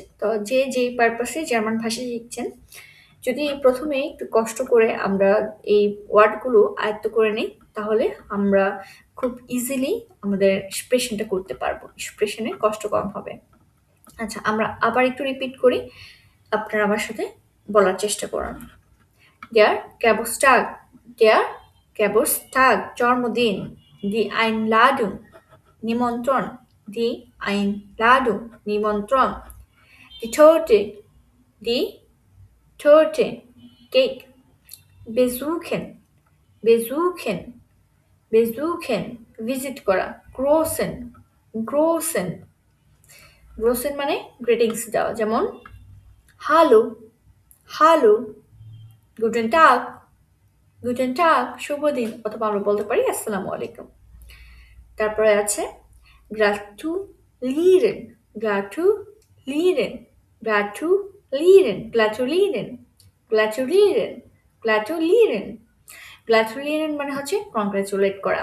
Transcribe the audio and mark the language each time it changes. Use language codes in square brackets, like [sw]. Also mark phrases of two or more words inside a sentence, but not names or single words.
[bn] তো যে যেই পারপাসে জার্মান ভাষা শিখছেন, যদি প্রথমে একটু কষ্ট করে আমরা এই ওয়ার্ডগুলো আয়ত্ত করে নিই, তাহলে আমরা খুব ইজিলি আমাদের এক্সপ্রেশনটা করতে পারবো। এক্সপ্রেশনে কষ্ট কম হবে। আচ্ছা, আমরা আবার একটু রিপিট করি, আপনারা আমার সাথে বলার চেষ্টা করুন। [de] Der Geburtstag, der Geburtstag, জন্মদিন। Die Einladung, নিমন্ত্রণ। Die Einladung, নিমন্ত্রণ। Die Torte, die Torte, কেক। besuchen, besuchen, besuchen, [bn] ভিজিট করা। [de] großen, großen, großen [bn] মানে গ্রিটিংস দেওয়া, যেমন হ্যালো, হ্যালো, [de] Guten Tag, Guten Tag, [bn] শুভ দিন, অথবা আমরা বলতে পারি [ar] السلام عليكم. [bn] তারপরে আছে [de] gratulieren, gratulieren, gratulieren, gratulieren, gratulieren, gratulieren, gratulieren [bn] মানে হচ্ছে কংগ্রেচুলেট করা।